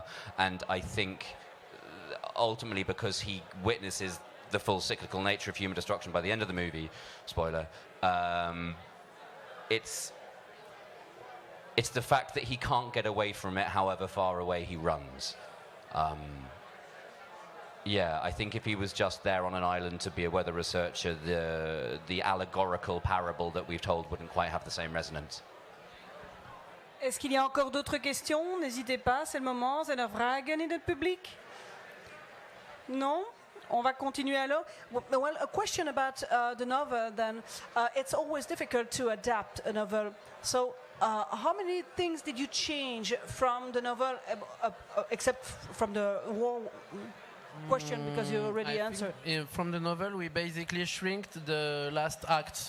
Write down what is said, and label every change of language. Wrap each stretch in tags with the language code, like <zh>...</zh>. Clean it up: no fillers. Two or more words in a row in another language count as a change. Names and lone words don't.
<en>And I think ultimately, because he witnesses the full cyclical nature of human destruction by the end of the movie, spoiler, it's the fact that he can't get away from it however far away he runs. Yeah, I think if he was just there on an island to be a weather researcher, the allegorical parable that we've told wouldn't quite have the same resonance.</en> <fr>Est-ce qu'il y a encore d'autres questions? N'hésitez pas, c'est le moment.</fr> <nl>Zijn vragen in het publiek?</nl> <fr>Non? On va continuer alors.</fr> <en>Well, a question about the novel then. It's always difficult to adapt a novel. So how many things did you change from the novel, except from the war question, because you already answered? From the novel, we basically shrinked the last act.</en>